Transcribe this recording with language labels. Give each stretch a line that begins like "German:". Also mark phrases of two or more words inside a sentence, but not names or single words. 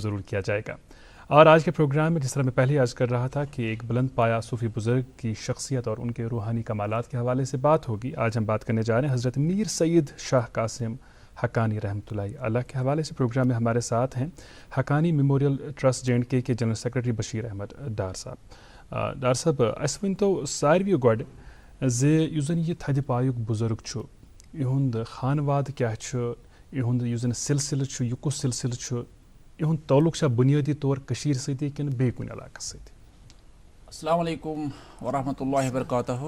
Urdu: ضرور کیا جائے گا اور آج کے پروگرام میں جس طرح میں پہلے عرض کر رہا تھا کہ ایک بلند پایہ صوفی بزرگ کی شخصیت اور ان کے روحانی کمالات کے حوالے سے بات ہوگی آج ہم بات کرنے جا رہے ہیں حضرت میر سید شاہ قاسم حقانی
Arabic: رحمتہ اللہ علیہ
Urdu: کے حوالے سے پروگرام میں ہمارے ساتھ ہیں حقانی میموریل ٹرسٹ JNK کے
English: general secretary
Urdu: بشیر احمد ڈار صاحب ڈار صاحب
Kashmiri: اس ون تو سارویو گۄڈٕ زِ یُس زن یہ تھدِ پایُک بُزرگ چھُ یِہُنٛد خانواد کیاہ چھُ یِہُنٛد یُس زن سلسلہٕ چھُ یہِ کُس سلسلہٕ چھُ یِہُنٛد تعلق چھا بُنیٲدی طور کٔشیٖرِ سۭتی کِنہٕ بیٚیہِ کُنہِ علاقس سۭتۍ
Arabic: السلام علیکم ورحمۃ اللہ وبرکاتہ